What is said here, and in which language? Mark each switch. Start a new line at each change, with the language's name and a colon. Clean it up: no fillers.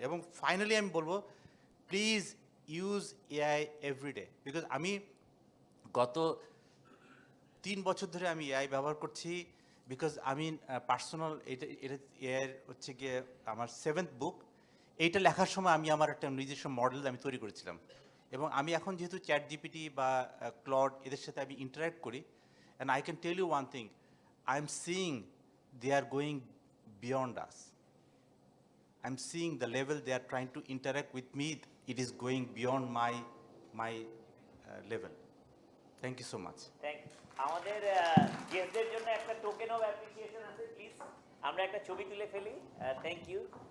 Bangla: এবং ফাইনালি আমি বলবো,
English: please use AI everyday,
Bangla: because আমি গত 3 বছর ধরে আমি এআই ব্যবহার করছি, বিকজ আমি পার্সোনাল এটা এআইয়ের হচ্ছে গিয়ে আমার 7th বুক। এইটা লেখার সময় আমি আমার একটা নিজস্ব মডেল আমি তৈরি করেছিলাম, এবং আমি এখন যেহেতু চ্যাট জিপিটি বা ক্লড এদের সাথে আমি ইন্টারাক্ট করি,
English: And I can tell you one thing, I am seeing they are going beyond us. I'm seeing the level they are trying to interact with me, it is going beyond my level. Thank you so much.
Bangla: আমাদের গেস্টদের জন্য একটা token of appreciation আছে, please আমরা একটা ছবি তুলে ফেলি।
English: Thank you.